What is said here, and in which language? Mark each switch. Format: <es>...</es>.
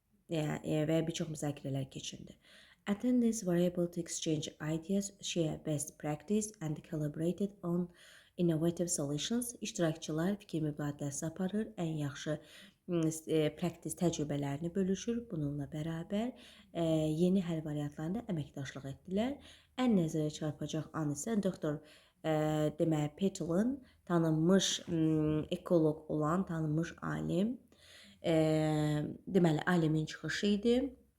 <az>Və bir çox müzakirələr keçildi.</az> <en>Attendees were able to exchange ideas, share best practice and collaborated on innovative solutions.</en> <az>İştirakçılar fikir mübadiləsi aparır, ən yaxşı praktik təcrübələrini bölüşür. Bununla bərabər yeni həll variantlarında əməkdaşlıq etdilər. Ən nəzərə çarpacaq an isə doktor Petel'in tanınmış ekoloq olan tanınmış alim, deməli alimin çıxışı idi.</az>